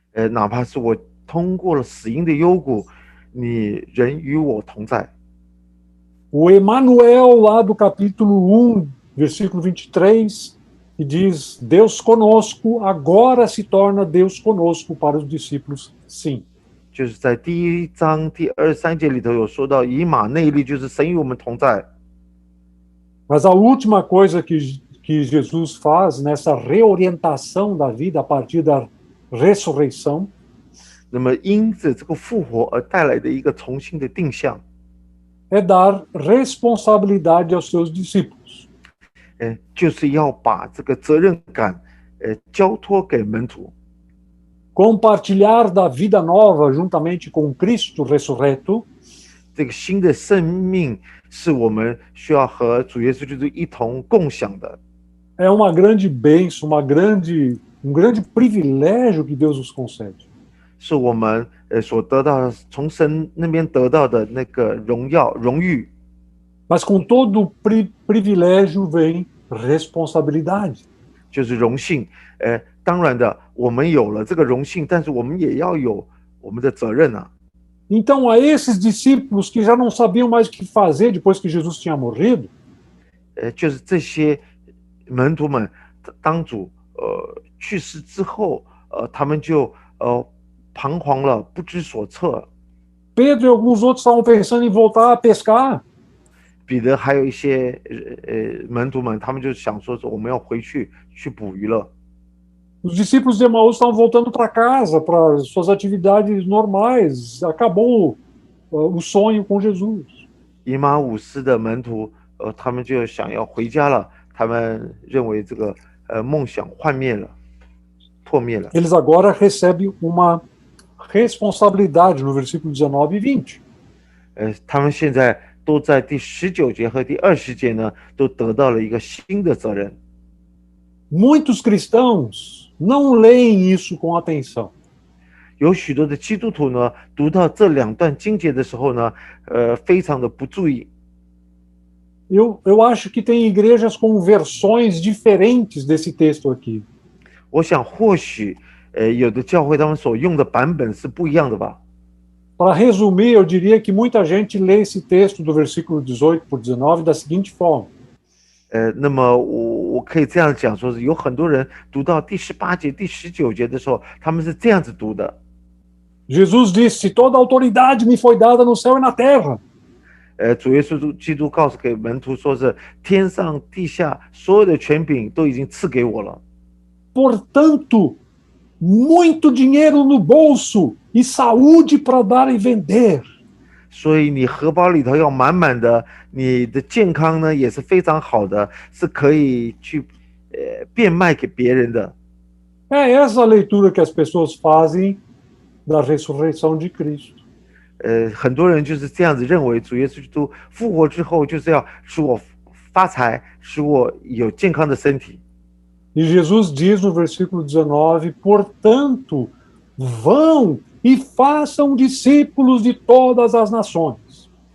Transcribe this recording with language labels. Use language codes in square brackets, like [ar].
[zh] 哪怕是我通过了死荫的幽谷，你仍与我同在。 [pt] O Emanuel, lá do capítulo 1, versículo 23, que diz, Deus conosco, agora se torna Deus conosco para os discípulos, sim. [zh] 就是在第1章第23节里头有说到，以马内利就是神与我们同在。 [pt] Mas a última coisa que Jesus faz nessa reorientação da vida a partir da ressurreição [zh] 那么因着这个复活而带来的一个重新的定向， [pt] é dar responsabilidade aos seus discípulos. [zh] 就是要把这个责任感交托给门徒， [pt] Compartilhar da vida nova juntamente com Cristo ressurreto [zh] 这个新的生命是我们需要和主耶稣基督一同共享的。 [pt] é uma grande bênção, um grande privilégio que Deus nos concede. [zh] 是我们所得到从神那边得到的那个荣耀荣誉， [pt] Mas com todo privilégio vem responsabilidade. [zh] 就是荣幸。当然的，我们有了这个荣幸，但是我们也要有我们的责任啊。 [pt] Então, a esses discípulos que já não sabiam mais o que fazer depois que Jesus tinha morrido, [zh] 就是这些门徒们，当主去世之后，他们就彷徨了，不知所措。 [pt] Pedro e alguns outros estavam pensando em voltar a pescar. [zh] 彼得还有一些门徒们，他们就想说我们要回去捕鱼了。 [pt] Os discípulos de Emaús estavam voltando para casa, para suas atividades normais. Acabou o sonho com Jesus. [zh] 以马忤斯的门徒，他们就想要回家了。他们认为这个梦想幻灭了，破灭了。 [pt] Eles agora recebem uma responsabilidade no versículo 19 e 20. [zh] 他们现在都在第19节和第20节呢，都得到了一个新的责任。 [pt] Muitos cristãos não leem isso com atenção. [zh] 有许多的基督徒呢，读到这两段经节的时候呢，非常的不注意。 [pt] Eu acho que tem igrejas com versões diferentes desse texto aqui. [zh] 我想或许有的教会他们所用的版本是不一样的吧。 [pt] Para resumir, eu diria que muita gente lê esse texto do versículo 18 por 19 da seguinte forma. [zh] 那么我可以这样讲，说是有很多人读到第18节、第19节的时候，他们是这样子读的。 [pt] Jesus disse, toda autoridade me foi dada no céu e na terra. [zh] 主耶稣基督告诉给门徒说是天上地下所有的权柄都已经赐给我了。 [pt] Portanto, muito dinheiro no bolso e saúde para dar e vender. [zh] 所以你荷包里头要满满的，你的健康呢也是非常好的，是可以去变卖给别人的。 [pt] É essa a leitura que as pessoas fazem da ressurreição de Cristo. [zh] 很多人就是这样子认为，主耶稣基督复活之后就是要使我发财，使我有健康的身体。 [pt] E Jesus diz no versículo 19, portanto, vão e façam discípulos de todas as nações.